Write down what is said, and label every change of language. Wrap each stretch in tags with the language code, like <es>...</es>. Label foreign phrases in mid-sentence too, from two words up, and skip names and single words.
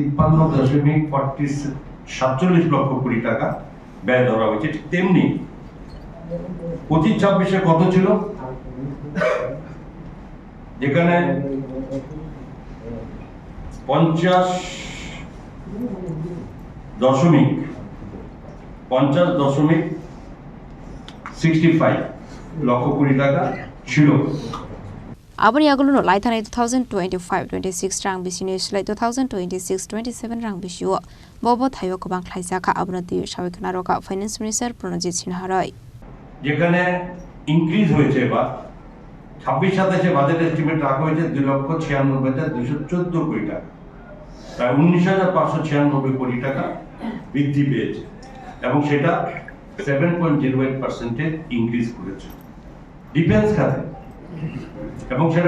<bn>53.47 লক্ষ কোটি টাকা ব্যয় ধরা হয়েছে তেমনি 25-26-এ কত ছিল যেখানে 50.65 লক্ষ কোটি টাকা ছিল</bn> <trp>Abani aguluno laithane 2025-26 rang bisini slai 2026-27 rang bishuo bobo thayo kobang khlaijaka abunati sawikna roka</trp> <en>finance minister</en> <trp>Pranajit Sinharai</trp> <bn>যেখানে ইনক্রিজ হয়েছে এবার 26-27-এ</bn> <en>budget estimate</en> <bn>রাখা হয়েছে 2,96,214 কোটি টাকা প্রায় 19,596 কোটি টাকা বৃদ্ধি পেয়েছে এবং সেটা 7.08% ইনক্রিজ করেছে ডিফেন্স খাতে এবং সেটা</bn>